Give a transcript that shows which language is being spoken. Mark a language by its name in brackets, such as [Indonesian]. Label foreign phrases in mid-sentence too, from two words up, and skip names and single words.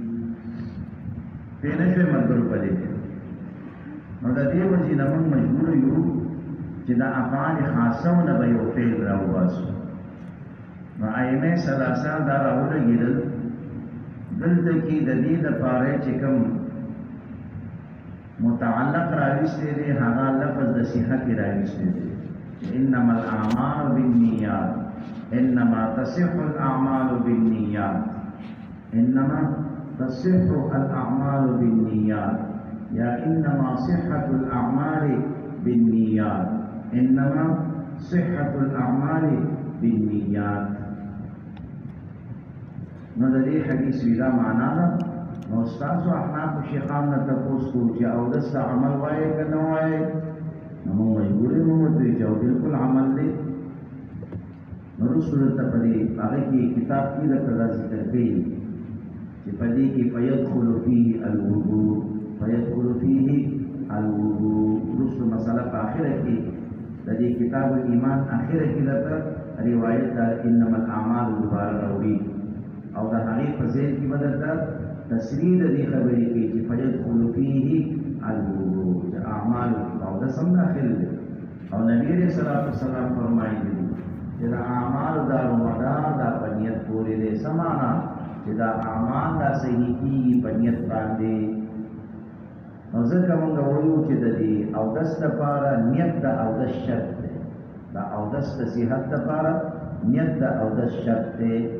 [Pashto] پوه نه شوې ملګرو په دې کې نو د دې وجې نه موږ مجبور یو چې د افعال خاصو نه به یو فعل راوباسو نو [Arabic] ائمه ثلاثه [Pashto] دا راولګېدل دلته کې د دې دپاره چې کوم متعلق راوستی دی هغه لفظ د صحت راوستی دی [Arabic] انما الاعمال بالنیات انما تصح الاعمال بالنیات انما تصح الاعمال بالنیات یا انما صحة الاعمال بالنیات انما صحة الاعمال بالنیات [Pashto] نو د دې حدیث ویلا معنا ده نو ستاسو احناف شیخان نه تپوس کو چې اودس عمل وایي که نه وایي نو موږ مجبور یو ورته چې بالکل عمل دی نو رسول ته په دې هغه کې کتاب کې د قضا ذکر کوي چې په دې کې [Arabic] فیدخل فيه الوضوء فیدخل فيه الوضوء [Pashto] رسول مسله په اخره کې د دې کتاب ایمان اخره کې درته روایت ده [Arabic] انما الاعمال [Pashto] دوباره راوړي او د هغې په ذیل کې به درته تصریح د دې خبرې کوي چې [Arabic] فیدخل فيه الوضوء [Pashto] چې اعمالو کې اودس هم داخل دی او نبي [Arabic] علیه الصلاة والسلام [Pashto] فرمایلي دي چې د اعمالو دارومدار دا په نیت پورې دی څه معنا چې دا اعمال دا صحیح کېږي په نیت باندې نو ځکه موږ وایو چې د دې اودس دپاره نیت د اودس شرط دی د اودس د صحت دپاره نیت د اودس شرط دی